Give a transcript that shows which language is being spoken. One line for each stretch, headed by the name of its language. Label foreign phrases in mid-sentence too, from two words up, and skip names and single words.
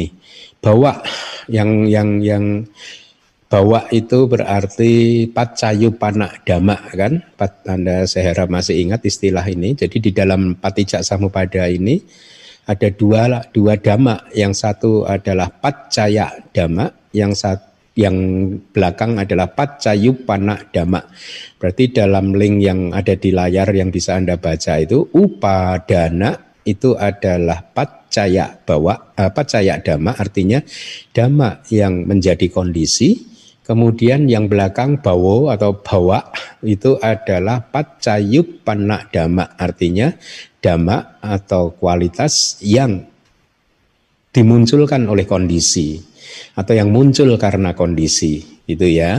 Indonesian: Bawa yang bawa itu berarti
Pali: paccayupana dhamma
Indonesian: kan? Anda saya harap masih ingat istilah ini. Jadi di dalam
Pali: Patijak Samupada
Indonesian: ini ada dua dhamma. Yang satu adalah
Pali: paccaya dhamma,
Indonesian: yang belakang adalah
Pali: paccayupana dhamma.
Indonesian: Berarti dalam link yang ada di layar yang bisa Anda baca itu upadana itu adalah
Pali: paccaya dhamma,
Indonesian: artinya dhamma yang menjadi kondisi. Kemudian yang belakang bawo atau bawa itu adalah
Pali: paccayupana dhamma,
Indonesian: artinya dhamma atau kualitas yang dimunculkan oleh kondisi atau yang muncul karena kondisi, gitu ya.